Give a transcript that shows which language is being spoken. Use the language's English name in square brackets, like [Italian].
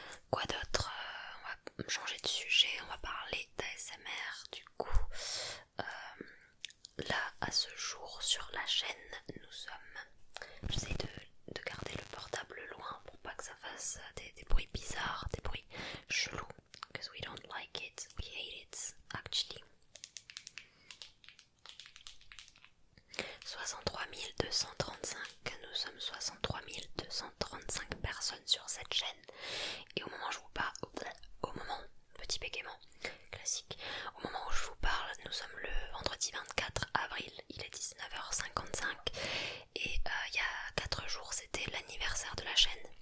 [French] Quoi d'autre? On va changer de sujet, on va parler d'ASMR du coup. Là, à ce jour, sur la chaîne, nous sommes... J'essaie de garder le portable loin pour pas que ça fasse des bruits bizarres, des bruits chelous. [English] Because we don't like it, we hate it, actually. [French] 63 235, nous sommes 63 235 personnes sur cette chaîne. Et au moment où je vous parle, petit bégaiement classique, au moment où je vous parle, nous sommes le vendredi 24 avril, il est 19h55 et il y a 4 jours c'était l'anniversaire de la chaîne.